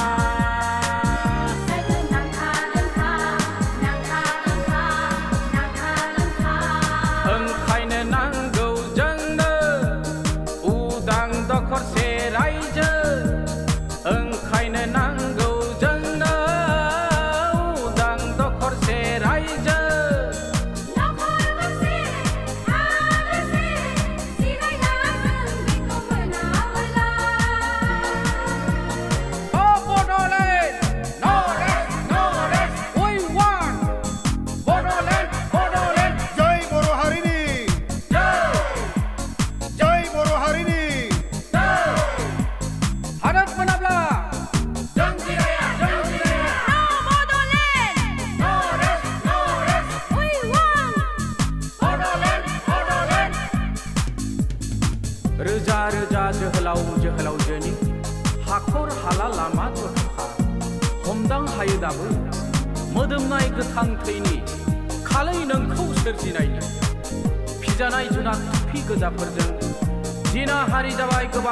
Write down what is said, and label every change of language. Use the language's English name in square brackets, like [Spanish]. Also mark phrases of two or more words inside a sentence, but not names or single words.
[Bodo] ओंखायनो नांगौ जोंनो उदां दखरसे रायजो ओंखायनो नांगौ जोंनो उदां दखरसे रायजो [English] Bodoland, no rest, no rest. We want Bodoland, Bodoland. [Bodo] जय बर' हारिनि जय बर' हारिनि भारत मनाब्ला जंग जिराया [English] Bodoland! no rest, no rest. We want! Bodoland, Bodoland. [Bodo] रोजा रोजा जोहोलाव जोहोलावजोनि हाखर हाला लामा दरखा हमदां हायो दाबो मोदोमनाय गोथां थैनि खालै नोंखौ सोरजिनायनि फिजानाय जुनाद थुफि गोजाफोरजों जिनाहारि जाबाय गोबां